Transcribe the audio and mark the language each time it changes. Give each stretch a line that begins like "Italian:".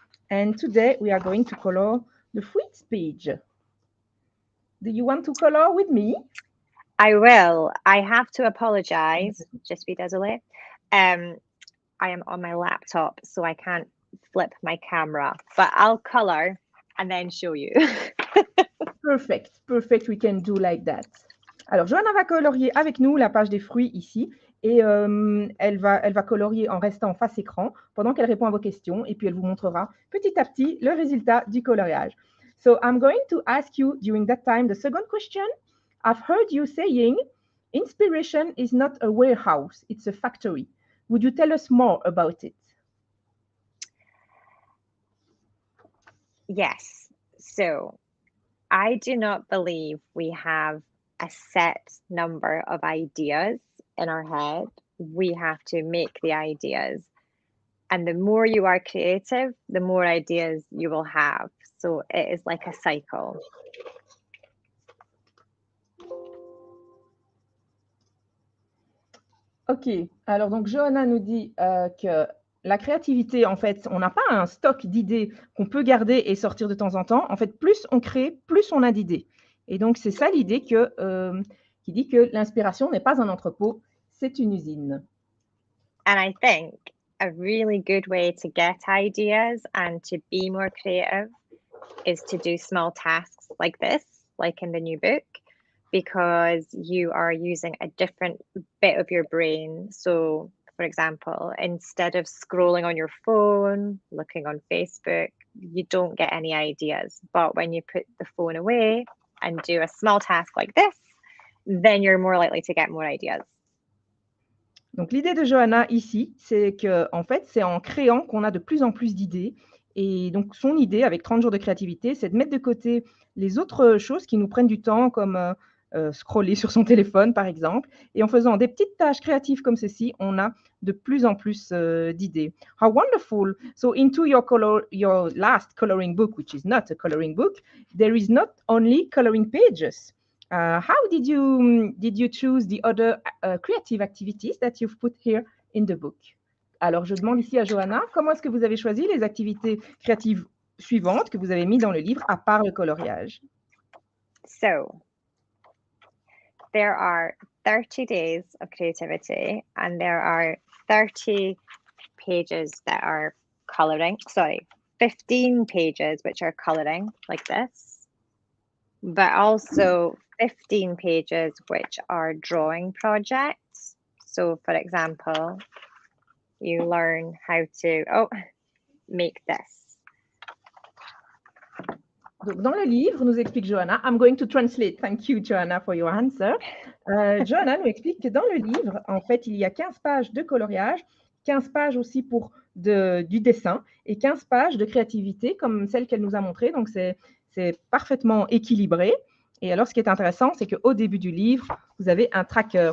English: And today we are going to color the first page. Do you want to color with me? I will. I have to apologize. Just be désolé. I am on my laptop, so I can't flip my camera, but I'll color and then show you. Perfect, perfect. We can do like that.
French: Alors, Johanna va colorier avec nous la page des fruits ici et elle va colorier en restant face écran pendant qu'elle répond à vos questions et puis elle vous montrera petit à petit le résultat du coloriage.
English: So, I'm going to ask you during that time the second question. I've heard you saying, inspiration is not a warehouse, it's a factory. Would you tell us more about it? Yes. So, I do not believe we have a set number of ideas in our head. We have to make the ideas. And the more you are creative, the more ideas you will have. So it is like a cycle.
French: Ok, alors donc Johanna nous dit que la créativité, en fait, on n'a pas un stock d'idées qu'on peut garder et sortir de temps en temps. En fait, plus on crée, plus on a d'idées. Et donc, c'est ça l'idée qui dit que l'inspiration n'est pas un entrepôt, c'est une usine.
English: And I think a really good way to get ideas and to be more creative is to do small tasks like this, like in the new book, because you are using a different bit of your brain. So, for example, instead of scrolling on your phone, looking on Facebook, you don't get any ideas. But when you put the phone away and do a small task like this, then you're more likely to get more ideas.
French: Donc, l'idée de Johanna ici, c'est qu'en fait, c'est en créant qu'on a de plus en plus d'idées. Et donc, son idée, avec 30 jours de créativité, c'est de mettre de côté les autres choses qui nous prennent du temps, comme scroller sur son téléphone, par exemple. Et en faisant des petites tâches créatives comme ceci, on a de plus en plus d'idées.
English: How wonderful! So, into your last coloring book, which is not a coloring book, there is not only coloring pages. How did you choose the other creative activities that you've put here in the book?
French: Alors, je demande ici à Johanna, comment est-ce que vous avez choisi les activités créatives suivantes que vous avez mis dans le livre, à part le coloriage?
English: So, there are 30 days of creativity, and there are 30 pages that are coloring. Sorry, 15 pages which are coloring, like this, but also 15 pages which are drawing projects. So, for example, you learn how to make this.
French: Donc, dans le livre, nous explique Johanna,
English: I'm going to translate. Thank you, Johanna, for your answer.
French: Johanna nous explique que dans le livre, en fait, il y a 15 pages de coloriage, 15 pages aussi pour du dessin et 15 pages de créativité, comme celle qu'elle nous a montrée. Donc, c'est parfaitement équilibré. Et alors, ce qui est intéressant, c'est qu'au début du livre, vous avez un tracker.